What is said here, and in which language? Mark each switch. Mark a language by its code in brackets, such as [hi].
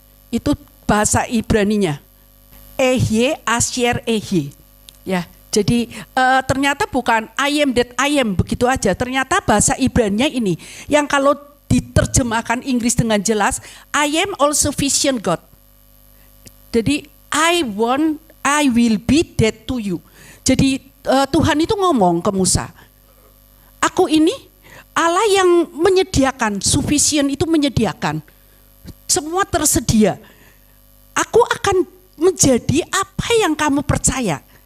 [id] Itu bahasa Ibraninya. [he] Ehye Asyer Ehye. [id] Ya, jadi ternyata bukan [en] I am that I am [id] begitu aja. Ternyata bahasa Ibraninya ini yang kalau diterjemahkan Inggris dengan jelas, [en] I am all sufficient God. Jadi I will be that to you. [id] Jadi Tuhan itu ngomong ke Musa, aku ini Allah yang menyediakan, sufficient itu menyediakan. Semua tersedia. Aku akan menjadi apa yang kamu percaya.